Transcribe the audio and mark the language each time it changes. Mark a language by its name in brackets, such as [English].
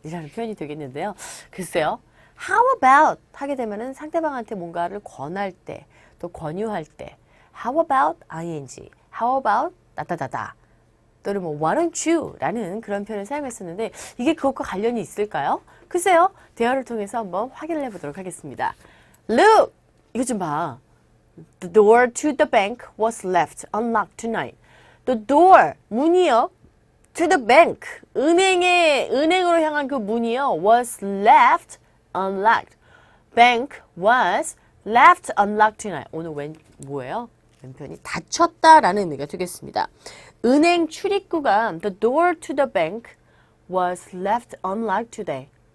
[Korean] 이라는 표현이 되겠는데요. 글쎄요. [English] How about [Korean] 하게 되면은 상대방한테 뭔가를 권할 때, 또 권유할 때, [English] how about ing, [Korean] how about 따다다다, 또는 뭐 [English] why don't you [Korean] 라는 그런 표현을 사용했었는데 이게 그것과 관련이 있을까요? 글쎄요. 대화를 통해서 한번 확인을 해보도록 하겠습니다. [English] Look! [Korean] 이거 좀 봐. [English] The door to the bank was left unlocked tonight. The door, [Korean] 문이요. [English] To the bank, [Korean] 은행으로 향한 그 문이요. [English] Was left unlocked. Bank was left unlocked tonight. [Korean] 오늘 뭐예요? 왼편이 닫혔다라는 의미가 되겠습니다. 은행 출입구가 [English] the door to the bank was left unlocked today.